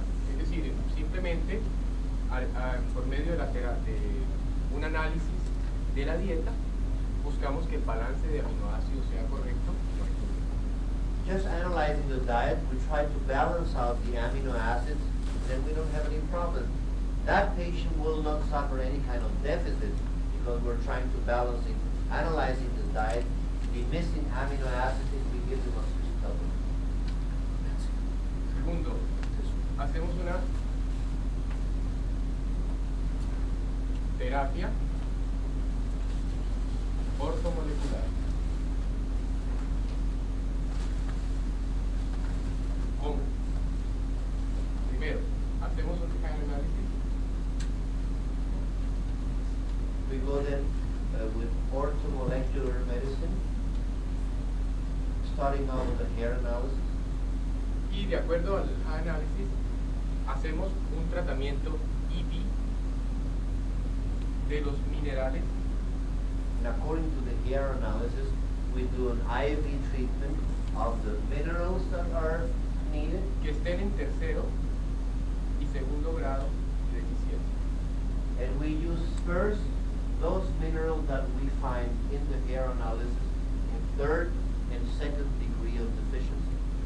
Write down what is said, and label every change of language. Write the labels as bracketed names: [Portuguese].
[Spanish] Es decir, simplemente por medio de un análisis de la dieta, buscamos que el balance de aminoácidos sea correcto. [English] Just analyzing the diet, we try to balance out the amino acids, then we don't have any problem. That patient will not suffer any kind of deficit because we're trying to balance it, analyzing the diet, the missing amino acids, if we give them a supplement. [Spanish] Segundo, hacemos una terapia ortomolecular. ¿Cómo? Primero, hacemos un análisis. [English] We go then with orthomolecular medicine, starting out with a hair analysis. [Spanish] Y de acuerdo al análisis, hacemos un tratamiento IV de los minerales. [English] And according to the hair analysis, we do an IV treatment of the minerals that are needed. [Spanish] Que estén en tercero y segundo grado de deficiencia. [English] And we use first those minerals that we find in the hair analysis in third and second degree of deficiency.